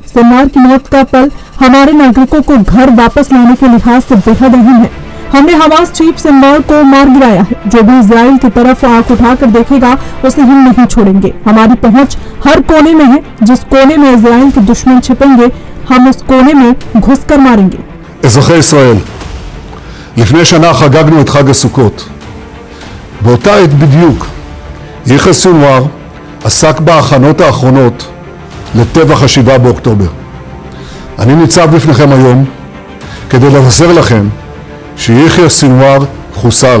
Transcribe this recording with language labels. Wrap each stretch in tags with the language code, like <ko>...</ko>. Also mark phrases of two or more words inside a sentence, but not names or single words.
<hi>सिनवार की मौत का पल हमारे नागरिकों को घर वापस लाने के लिहाज से बेहद अहम है। हमने हमास चीफ सिनवार को मार गिराया है। जो भी इजराइल की तरफ आंख उठाकर देखेगा उसे हम नहीं छोड़ेंगे। हमारी पहुंच हर कोने में है। जिस कोने में इजराइल के दुश्मन छिपेंगे हम उस कोने में घुसकर मारेंगे।</hi> <he>אזרחי ישראל, לפני שנה חגגנו את חג הסוכות. באותה עת בדיוק יחיא סנוואר עסק בהכנות האחרונות לטבח ה7 באוקטובר. אני ניצב בפניכם היום כדי לבשר לכם שיחיא סנוואר חוסל.</he>